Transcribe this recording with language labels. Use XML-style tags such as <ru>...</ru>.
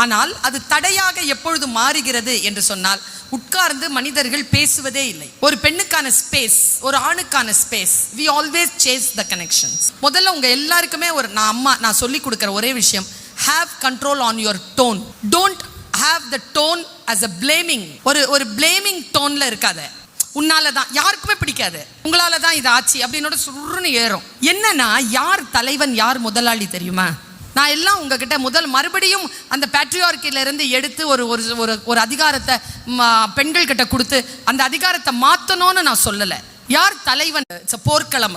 <ta>ஆனால் அது தடையாக எப்பொழுது மாறுகிறது என்று சொன்னால், உட்கார்ந்து மனிதர்கள் பேசுவதே இல்லை. ஒரு பெண்ணுக்கான ஸ்பேஸ், ஒரு ஆணுக்கான space,</ta> <en>we always chase the connections.</en> <ta>முதல்ல உங்க எல்லாருக்குமே நான் சொல்லி கொடுக்குற ஒரே விஷயம்,</ta> <en>have control on your tone. Don't have the tone as a blaming.</en> <ta>ஒரு blaming toneல இருக்காத. உன்னால தான் யாருக்குமே பிடிக்காது, உங்களால தான் இது ஆச்சு அப்படின்னோட சுருன்னு ஏறும். என்னன்னா, யார் தலைவன் யார் முதலாளி தெரியுமா? நான் எல்லாம் உங்ககிட்ட மறுபடியும் அந்த பேட்ரியார்க்கில இருந்து எடுத்து ஒரு அதிகாரத்தை பெண்கள் கிட்ட கொடுத்து அந்த அதிகாரத்தை மாற்றணும்னு நான் சொல்லலை. யார் தலைவன்? போர்க்களம்.</ta>